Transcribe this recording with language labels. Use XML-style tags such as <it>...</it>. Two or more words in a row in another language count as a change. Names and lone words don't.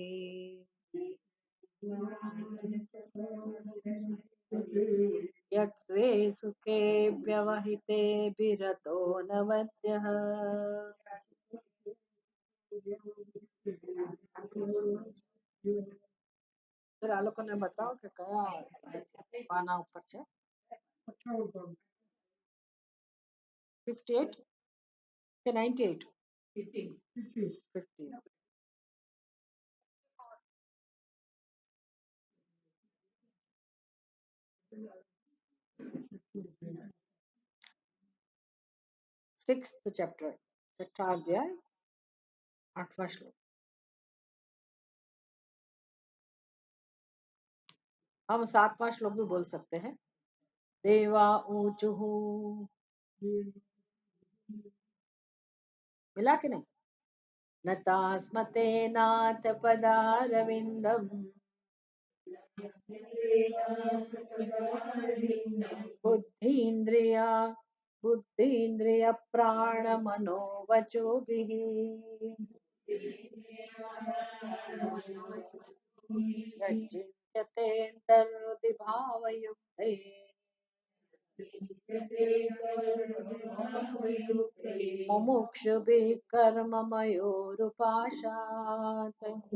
<sa>यत्त्वे सुखे व्यवहिते विरतो न वद्यः।</sa> <gu>फिर આ લોકોને બતાવો કે કયા પાના ઉપર છે। 58 કે 98? 50।</gu> <hi>6th चैप्टर, 6वां अध्याय 8वां श्लोक। हम 7वां श्लोक भी बोल सकते हैं।</hi> <sa>देवा ऊचुः,</sa> <hi>मिला कि नहीं?</hi> <sa>न तास्मते नाथ पदारविन्दम् बुद्धीन्द्रिया बुद्धीन्द्रिय प्राणमनो वचोभिः। यच्चिन्त्यतेऽन्तर्हृदि भावयुक्ते मुमुक्षुभिः कर्ममयोरुपाशात्।</sa>